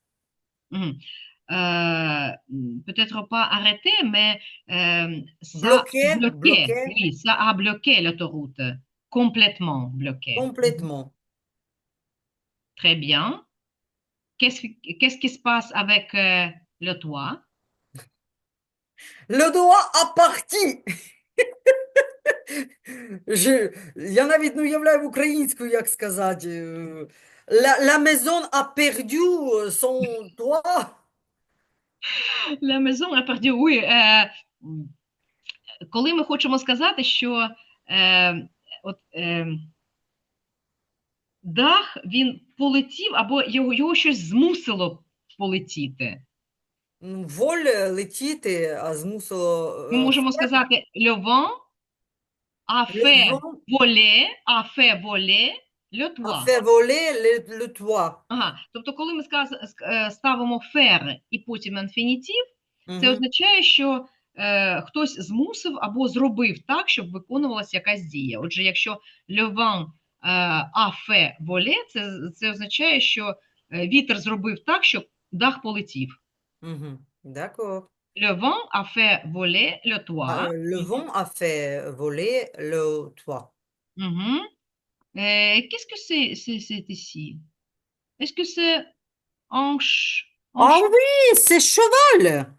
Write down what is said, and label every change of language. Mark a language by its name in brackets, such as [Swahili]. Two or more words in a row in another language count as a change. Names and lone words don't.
[French] Peut-être pas arrêté, mais ça Bloqué, bloqué. bloqué Oui, ça a bloqué l'autoroute. Complètement bloqué. complètement. Très bien. qu'est-ce qui se passe avec le toit? Le doigt a parti. [Ukrainian] Я навіть не уявляю українською, як сказати. [French] La maison a perdu son toit. La maison a perdu. Oui, [Ukrainian] коли ми хочемо сказати, що от, дах він полетів, або його щось змусило полетіти. Воль летіти, а змусило Ми можемо сказати [French] le vent a fait Левон a fait voler le a toit. fait voler le toit. [Ukrainian] Ага, тобто, коли ми ставимо faire і потім інфінітив, це Мгм. означає, що хтось змусив або зробив так, щоб виконувалася якась дія. Отже, якщо [French] le vent a fait voler, [Ukrainian] це означає, що вітер зробив так, щоб дах полетів. [French] Mhm. D'accord. Le vent a fait voler le toit. Le vent a fait voler le toit. Mhm. Qu'est-ce que c'est ici? Est-ce que c'est un, Ah oui, c'est cheval.